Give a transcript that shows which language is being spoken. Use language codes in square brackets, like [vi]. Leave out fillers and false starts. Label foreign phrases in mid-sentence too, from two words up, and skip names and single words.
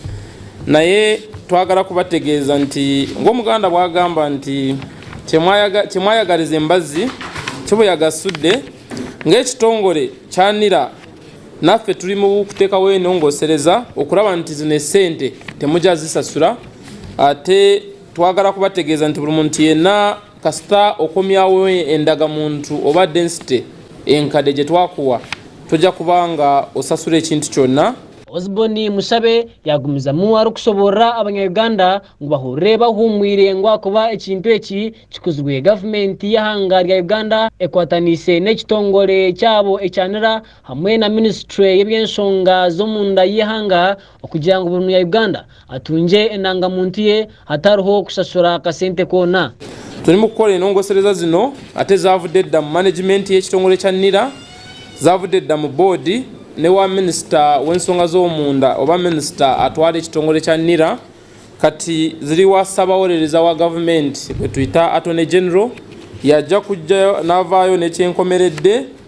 [lg] Naye twagala kubategeeza nti ng'omuganda bw'agamba nti kyemwayagaliza embazzi kibwe yagasudde ng'ekitongole kyanira naffe tuli mu kuteekawo enongosereza okulaba nti zino esente temujja zisasula. Ate twagala kubategeeza nti buli muntu yenna kasita okomyawo endagamuntu oba density enkadde gye twakuwa tojja kubanga osasula ekintu kyonna. [nyn] Osborne Mushabe yagumizamu arikusoborra abanyaganda ngu bahurre bahumwire ngu akuba ekintu eki kikozwe gavumenti y'ihanga rya Uganda ekwatanise n'ekitongole kyabo ekyanera hamwe na ministry y'ebyensonga z'omunda y'ihanga okugira ngu buri munyaganda atunje endangamuntu ye hatariho kusasura akasente koona. [lg] Tuli mu kukola enongosereza zino ate zavudde dda mu management y'ekitongole kya NIRA, zavudde dda mu board ne wa minister w'ensonga z'omunda oba minister atwala ekitongole kya NIRA, kati ziri wa ssabawolereza wa government gwe tuyita [en] Attorney General [lg] yajja kujja n'avaayo n'ekyenkomeredde.